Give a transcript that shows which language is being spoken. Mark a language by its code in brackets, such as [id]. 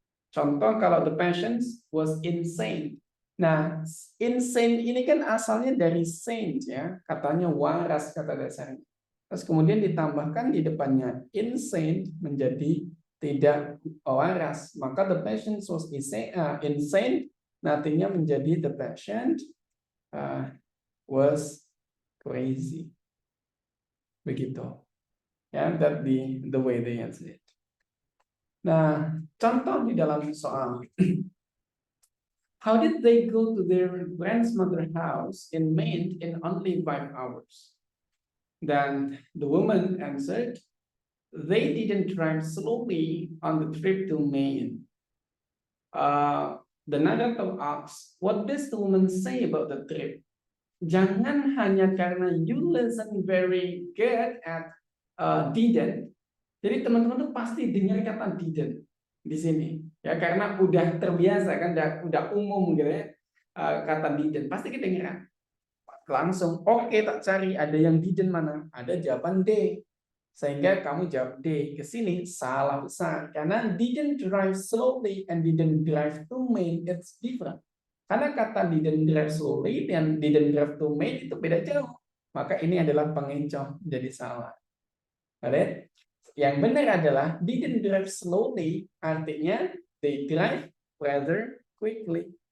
[id] Contoh kalau [en] the patient was insane. [id] Nah, insane ini kan asalnya dari saint ya, katanya waras kata dasarnya. Terus kemudian ditambahkan di depannya insane menjadi tidak waras. [en] Maka the patient was insane, [id] nantinya menjadi [en] the patient was crazy. [id] Begitu. Ya, [en] that the way they answer it. [id] Nah, contoh di dalam soal. [en] How did they go to their grandmother's house in Maine in only 5 hours? Then the woman answered, they didn't drive slowly on the trip to Maine. The narrator asks, what does the woman say about the trip? [id] Jangan hanya karena [en] you listen very good at didn't. [id] Jadi teman-teman tuh pasti dengar kata didn't di sini. Ya karena udah terbiasa kan, udah umum gitu ya. Kata didn't pasti kedengeran. Langsung oke, tak cari ada yang didn't mana? Ada jawaban D. Sehingga kamu jawab D. Ke sini salah besar karena [en] didn't drive slowly and didn't drive to Maine, it's different. [id] Karena kata [en] didn't drive slowly [id] dan [en] didn't drive to Maine [id] itu beda jauh. Maka ini adalah pengecoh jadi salah. [en] Alright? [id] Yang benar adalah [en] didn't drive slowly, [id] artinya [en] they drive rather quickly.